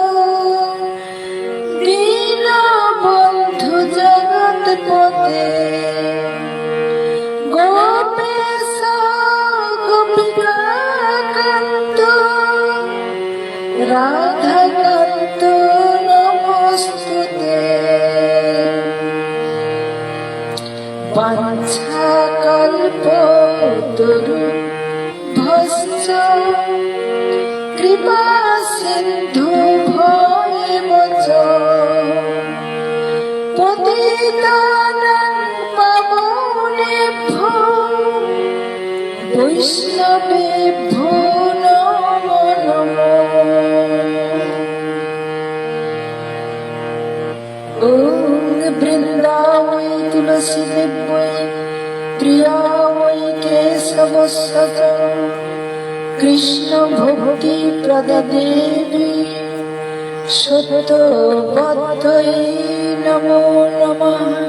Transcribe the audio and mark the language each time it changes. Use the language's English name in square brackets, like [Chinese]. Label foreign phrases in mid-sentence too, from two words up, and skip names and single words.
[Sanskrit] দীনবন্ধু জগৎপতে গোপেশ গোপিকাকান্ত রাধাকান্ত নমস্তুতে। বাঞ্ছাকল্পতরুভ্যশ্চ কৃপা সিন্ধু ভবেমচ পতিতানাং পাবনেভ্যো বৈষ্ণবেভ্যো নমো নমো। ওং বৃন্দাবৈ তুলসী দেব্যৈ প্রিয়াবৈ কেশবস্য কৃষ্ণ ভক্তি প্রদদেবী সত্যবদ্ধৈ নমো নমঃ।